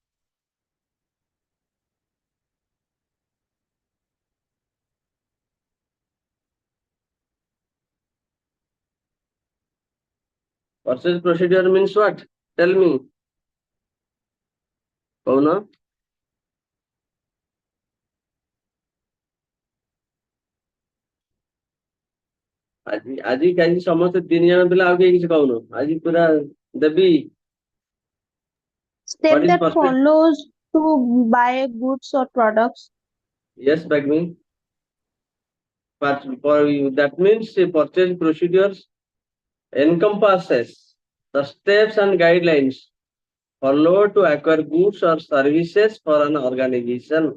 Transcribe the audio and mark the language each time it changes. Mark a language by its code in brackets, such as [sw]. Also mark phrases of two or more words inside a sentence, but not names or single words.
[en] Purchase procedure means what? Tell me. Kauna? [or] ଆଜି କାଲି ସମସ୍ତେ 3 ଜଣ ପିଲା ଆଉ କେହି କିଛି କହୁନ ଆଜି ପୁରା ଦେବି [en] Step that follows to buy goods or products. Yes, Bagmi. But that means purchase procedures encompasses the steps and guidelines followed to acquire goods or services for an organization.